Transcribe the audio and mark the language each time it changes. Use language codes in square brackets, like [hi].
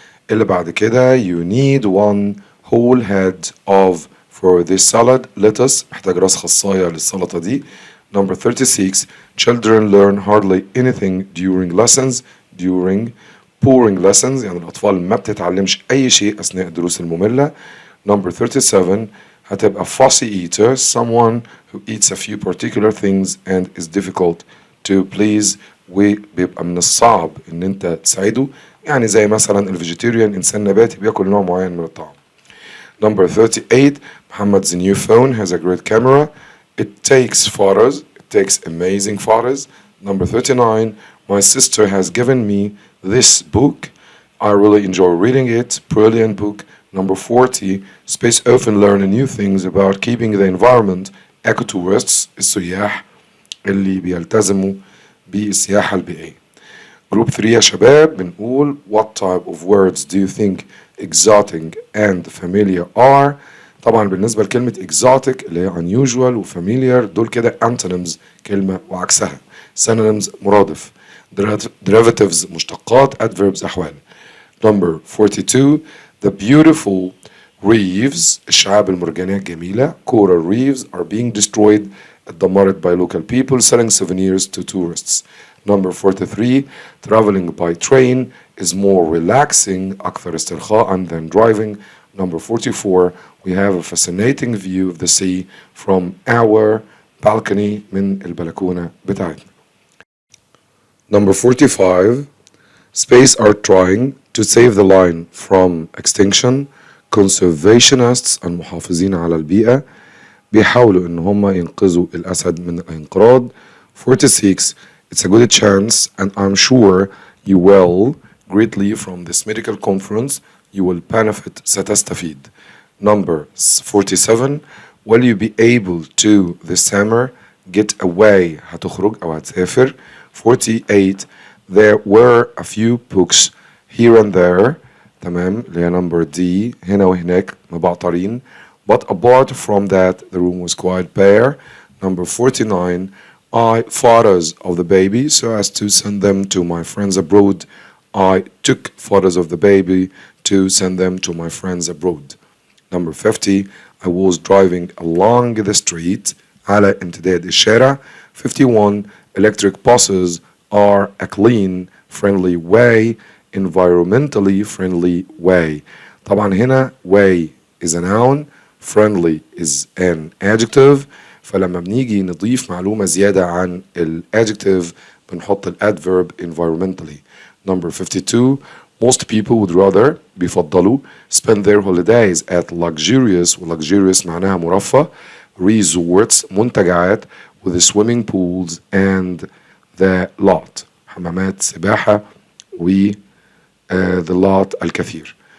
[ar] اللي بعد كده [en] you need one whole head of for this salad lettuce [ar] محتاج راس خصاية للسلطة دي. [en] Number 36 children learn hardly anything during lessons during boring lessons [ar] يعني الأطفال ما بتتعلمش أي شيء أثناء الدروس المملة. Number 37 هتبقى [en] fussy eater someone who eats a few particular things and is difficult to please [ar] وبيبقى من الصعب إن أنت تساعده يعني زي مثلا الفيجيتيريان إنسان نباتي بياكل نوع معين من الطعام. [en] Number 38 Muhammad's new phone has a great camera. It takes photos. It takes amazing photos. Number 39 my sister has given me this book. I really enjoy reading it. Brilliant book. Number 40 space often learn new things about keeping the environment. [ar] Ecotourists السياح اللي بيلتزموا بالسياحة البيئية. [en] Group 3 [ar] يا شباب بنقول [en] what type of words do you think exotic and familiar are؟ [ar] طبعا بالنسبة لكلمة [en] exotic [ar] اللي هي [en] unusual و familiar [ar] دول كده [en] antonyms [ar] كلمة وعكسها. synonyms مرادف. derivatives مشتقات adverbs أحوال. [en] Number 42 the beautiful reefs [ar] الشعاب المرجانية الجميلة [en] coral reefs are being destroyed [ar] اتدمرت [en] by local people selling souvenirs to tourists. Number 43 traveling by train is more relaxing [ar] أكثر استرخاء [en] than driving. Number 44 we have a fascinating view of the sea from our balcony [ar] من البلكونة بتاعتنا. [en] Number 45 space are trying to save the line from extinction. [ar] conservationists المحافظين على البيئة بيحاولوا ان هم ينقذوا الاسد من الانقراض. [en] 46 it's a good chance and I'm sure you will greatly from this medical conference you will benefit ستستفيد. Number 47 will you be able to this summer get away [ar] هتخرج او هتسافر. [en] 48 there were a few books here and there [ar] تمام اللي هي [en] number D [ar] هنا وهناك مبعترين [en] but apart from that the room was quite bare. Number 49 I photos of the baby so as to send them to my friends abroad. I took photos of the baby to send them to my friends abroad. Number 50 I was driving along the street [ar] على امتداد الشارع. [en] 51 electric buses are a clean friendly way environmentally friendly way. [ar] طبعا هنا [en] way is a noun, friendly is an adjective. [ar] فلما بنيجي نضيف معلومة زيادة عن ال adjective بنحط ال adverb environmentally. [en] Number 52, most people would rather [ar] بيفضلوا [en] spend their holidays at luxurious و luxurious [ar] معناها مرفه [en] resorts [ar] منتجعات [en] with the swimming pools and the lot [ar] حمامات سباحة [en] و the lot [ar] الكثير.